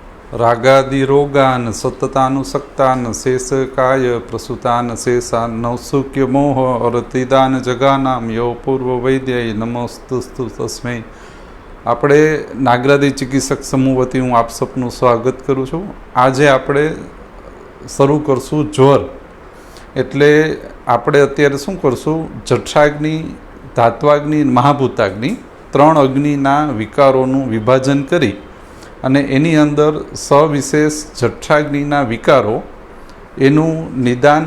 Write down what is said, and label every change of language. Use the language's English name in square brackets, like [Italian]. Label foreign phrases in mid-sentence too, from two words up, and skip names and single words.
[Sanskrit] रागादिरोगान् सततानुसक्तान् शेषकाय प्रसूतान् शेषान् नौसुक्य मोह अरतिदान जगानाम यो पूर्व वैद्य नमोस्तुस्तु तस्मै। [Gujarati] આપણે નાગરાદી ચિકિત્સક સમૂહ વતી હું આપ સપનું સ્વાગત કરું છું। આજે આપણે શરૂ કરશું જ્વર, એટલે આપણે અત્યારે શું કરશું, જઠરાગ્નિ, ધાત્વાગ્નિ, મહાભૂતાગ્નિ ત્રણ અગ્નિના વિકારોનું વિભાજન કરી અને એની અંદર સવિશેષ જઠરાગ્નિના વિકારો એનું નિદાન